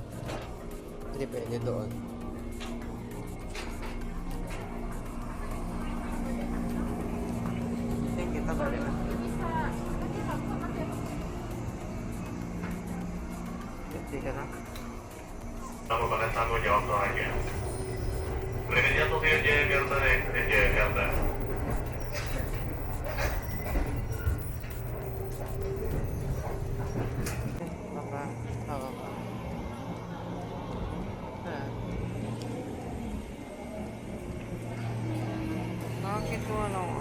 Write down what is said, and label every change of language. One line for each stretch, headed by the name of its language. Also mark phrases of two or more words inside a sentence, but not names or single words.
Filipino: Hindi pwede doon.
English: Thank you,
Filipino: tama rin. Hindi ka na.
Spanish: Estamos comenzando ya otro año. Remediando que llegue el de
Filipino: Baba. Baba. Bakit mo ano?